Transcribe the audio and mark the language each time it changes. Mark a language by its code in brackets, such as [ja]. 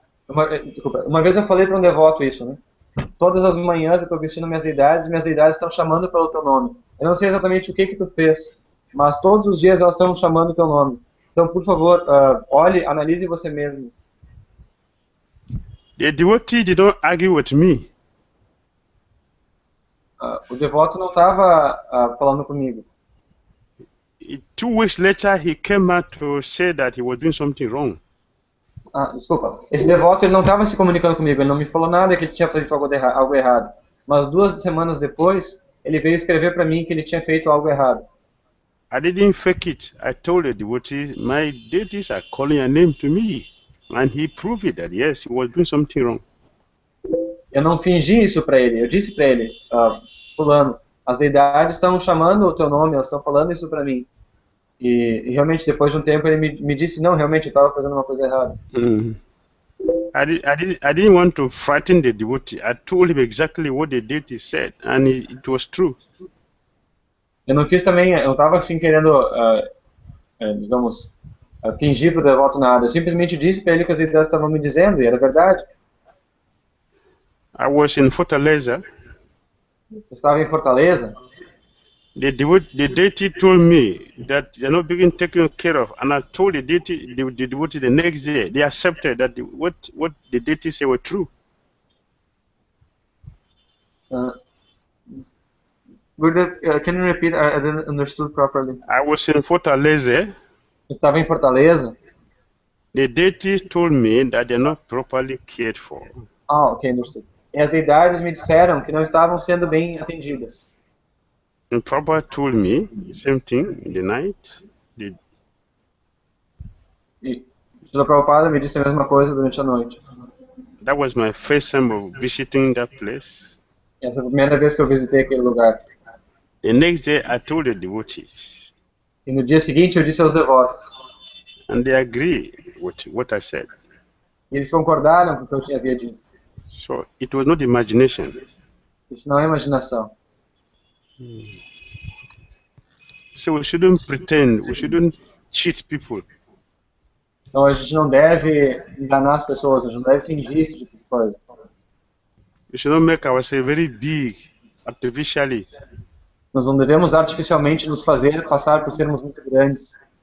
[pt] Uma vez eu falei para um devoto isso, né? Todas as manhãs eu estou vestindo minhas deidades estão chamando pelo teu nome. Eu não sei exatamente o que tu fez, mas todos os dias elas estão chamando teu nome. Então, por favor, olhe, analise você mesmo. [en] The devotee did not argue with me. [pt] O devoto não estava falando comigo. [en] 2 weeks later, he came out to say that he was doing something wrong. [pt] Desculpa. Esse devoto ele não estava se comunicando comigo, ele não me falou nada que ele tinha feito algo errado. Mas 2 semanas depois, ele veio escrever para mim que ele tinha feito algo errado. [en] I didn't fake it. I told the devotee, my deities are calling a name to me. And he proved that, yes, he was doing something wrong. [pt] Eu não fingi isso para ele. Eu disse para ele, fulano, as deidades estão chamando o teu nome, elas estão falando isso para mim. E realmente, depois de um tempo, ele me disse, não, realmente, eu estava fazendo uma coisa errada. [en] I didn't want to frighten the devotee. I told him exactly what the deity said, and it was true. [pt] Eu não quis também, eu estava assim querendo, digamos, fingir para o devoto nada. Eu simplesmente disse para ele que as deidades estavam me dizendo, e era verdade. [en] I was in Fortaleza. [pt] Eu estava em Fortaleza. [en] The deity told me that they're not being taken care of, and I told the deity the next day. They accepted that what the deity said were true. Can you repeat? I didn't understood properly. I was in Fortaleza. [pt] Estava em Fortaleza. [en] The deity told me that they're not properly cared for. Ok, understood. [pt] E as deidades me disseram que não estavam sendo bem atendidas. [en] And Prabhupada told me the same thing in the night. [pt] E Srila Prabhupada me disse a mesma coisa durante a noite. [en] That was my first time of visiting that place. [pt] Essa foi a primeira vez que eu visitei aquele lugar. [en] The next day I told the devotees. [pt] E no dia seguinte eu disse aos devotos. [en] And they agree with what I said. [pt] E eles concordaram com o que eu havia dito. [en] So it was not imagination. [pt] Isso não é imaginação. [en] So we shouldn't pretend, we shouldn't cheat people. [pt] Então a gente não deve enganar as pessoas, a gente não deve fingir esse tipo de coisa. [en] We should not make ourselves very big artificially. [pt] Nós não devemos artificialmente nos fazer passar por sermos muito grandes.